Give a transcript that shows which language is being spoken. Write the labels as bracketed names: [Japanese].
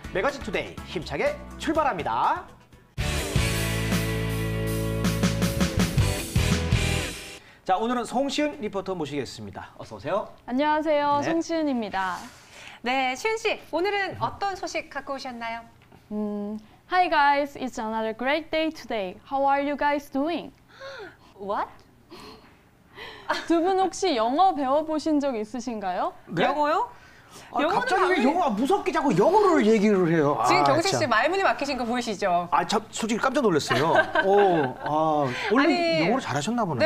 [Korean] 매거진 투데이 힘차게 출발합니다. 자, 오늘은 송시은 리포터 모시겠습니다. 어서 오세요. 안녕하세요. 네. 송시은입니다. 네, 시은 씨, 오늘은 어떤 소식 갖고 오셨나요? [English] Hi guys, it's another great day today. How are you guys doing? What? [Korean] 두 분 혹시 영어 배워보신 적 있으신가요? 네? 영어요? 영어는 갑자기 왜 당연히- 무섭게 자꾸 영어를 얘기를 해요. 지금 경식 씨 참. 말문이 막히신 거 보이시죠? 참 솔직히 깜짝 놀랐어요. 원래 아니, 영어를 잘하셨나 보네.